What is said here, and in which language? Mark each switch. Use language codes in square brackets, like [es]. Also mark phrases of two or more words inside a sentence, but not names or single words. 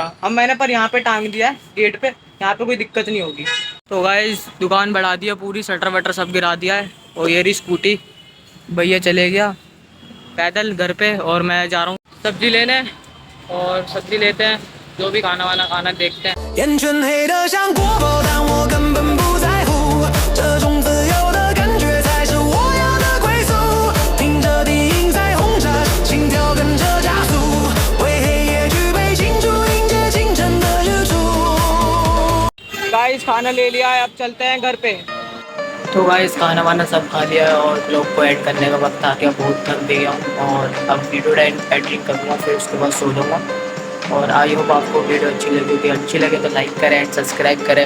[hi] अब मैंने पर यहाँ पे टांग दिया है गेट पे, यहाँ पे कोई दिक्कत नहीं होगी। तो गाइस दुकान बढ़ा दिया पूरी, शटर वटर सब गिरा दिया है। और ये रही स्कूटी, भैया चले गया पैदल घर पे, और मैं जा रहा हूँ सब्जी लेने। और सब्जी लेते हैं, जो भी खाना वाना खाना देखते हैं। [zh] 眼圈黑得像锅包，但我根本不在乎。这种自由的感觉才是我要的归宿。听着低音在轰炸，心跳跟着加速，为黑夜举杯庆祝，迎接清晨的日出。 [hi] गाइस खाना ले लिया है, अब चलते हैं घर पे। तो गाइस खाना वाना सब खा लिया है, और ब्लॉग को ऐड करने का वक्त आ गया। बहुत थक भी गया हूँ, और अब [en] video editing [hi] करूँगा, फिर उसके बाद सो जाऊँगा। और [en] I hope [hi] आपको वीडियो अच्छी लगी होगी। अच्छी लगे तो लाइक करें [en] and subscribe [hi] करें।